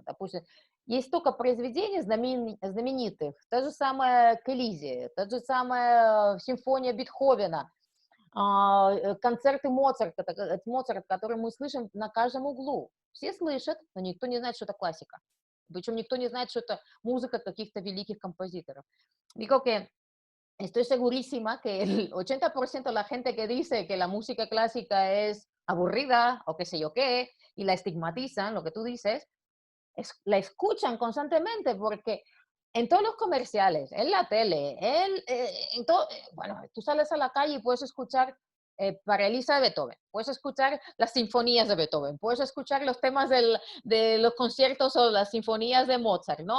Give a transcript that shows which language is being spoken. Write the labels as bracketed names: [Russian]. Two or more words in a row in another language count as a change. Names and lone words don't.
[Russian] Допустим, есть столько произведений знаменитых, та же самая «К та же самая симфония Бетховена, концерты Моцарта, Моцарт, которые мы слышим на каждом углу. Все слышат, но никто не знает, что это классика. Причем никто не знает, что это музыка каких-то великих композиторов. [Spanish] Digo que estoy segurísima que el 80% de la gente que dice que la música clásica es aburrida o qué sé yo qué, y la estigmatizan, lo que tú dices, la escuchan constantemente porque en todos los comerciales, en la tele, en todo, bueno, tú sales a la calle y puedes escuchar para Elisa de Beethoven, puedes escuchar las sinfonías de Beethoven, puedes escuchar los temas de los conciertos o las sinfonías de Mozart, ¿no?